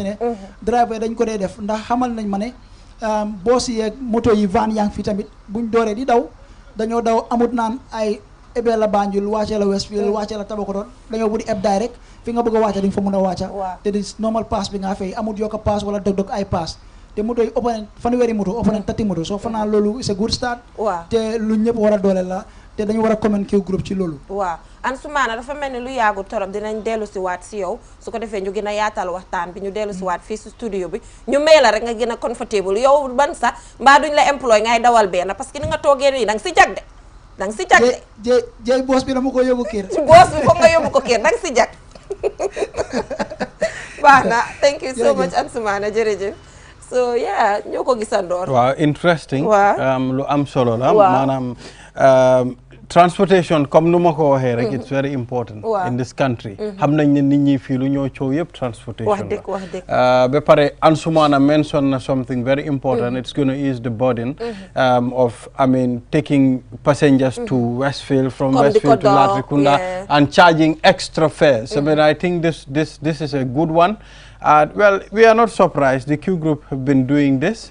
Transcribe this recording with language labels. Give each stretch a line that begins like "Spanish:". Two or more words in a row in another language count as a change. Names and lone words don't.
Wolof: ne driver dañ ko dee def ndax xamal nañ ma ne boos yeeg moto yi van yaa ngi fi tamit buñ dooree di daw dañoo daw amut naan ay ebe la Banjul wàccee la Westfield wàccee la Tabakoto dañoo buddi eb daay rek fi nga bëgg a wàcce di nga fa mun a wàcca te di normal paas bi nga fay amut yokk paas wala dog-dog ay paas te moto yi ëpp nañ fanweeri moto ëpp nañ 30 moto soo fanaa loolu c'est
English: good start
Wolof: te lu ñëpp war a doole la te dañu war a comment Q group ci loolu waaw Ansoumana dafa mel ni lu yàggul torop dinañ dellu si waat si yow su ko defee ñu gën a yaatal waxtaan bi ñu dellu si waat fii si studio bi ñu may la rek nga gën a comfortable yow ban sax mbaa duñ la employé ngay dawal benn
French: parce que
Wolof: ni nga toogee nii danga si jag de danga si jag de jëy boos bi dama ko yóbbu kër boos bi foog nga yóbbu ko kër danga si jag baax na
English: thank you so much
Wolof: Ansoumana jërëjëf
English: so yeah
Wolof: ñoo ko gisandoor waaw interesting lu am solo la maanaam transportation
French: comme nu
Wolof: ma ko waxee rek
English: it's very important in this country
Wolof: xam nañ ne nit ñi fii lu ñoo coow yëpp transportation la ba pare Ansoumana mention na
English: something very important it's going to ease the burden of taking passengers to Westfield from Westfield to Latrikunda and charging extra fares. I think this is a good one. Well, we are not surprised. The Q group have been doing this.